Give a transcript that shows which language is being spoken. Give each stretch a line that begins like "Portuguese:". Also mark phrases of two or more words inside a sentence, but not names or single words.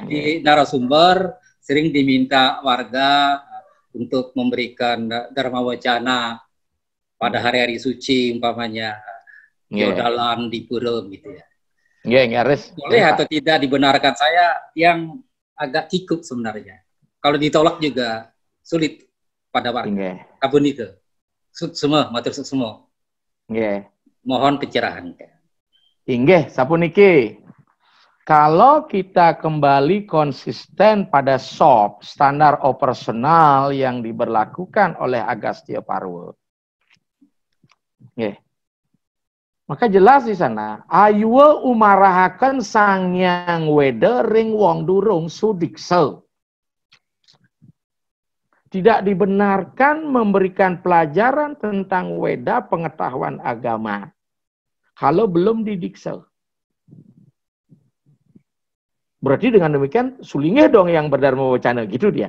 Indonesian: Di narasumber sering diminta warga untuk memberikan dharma wacana pada hari-hari suci umpamanya Yodalan di Pura gitu ya. Boleh atau tidak dibenarkan, saya yang agak kikuk sebenarnya. Kalau ditolak juga sulit pada warga. Kabun itu. Semua, matur semua. Mohon pencerahan.
Balinese: Inggih, sapuniki.
Indonesian: Kalau kita kembali konsisten pada SOP, standar operasional yang diberlakukan oleh Agastya Parwa. Maka jelas di sana,
Kawi: ayuwa umarahaken sangyang weda ring wong durung sudiksa.
Indonesian: Tidak dibenarkan memberikan pelajaran tentang weda pengetahuan agama kalau belum didiksa. Berarti dengan demikian Sulingge dong yang berdharma wacana gitu dia.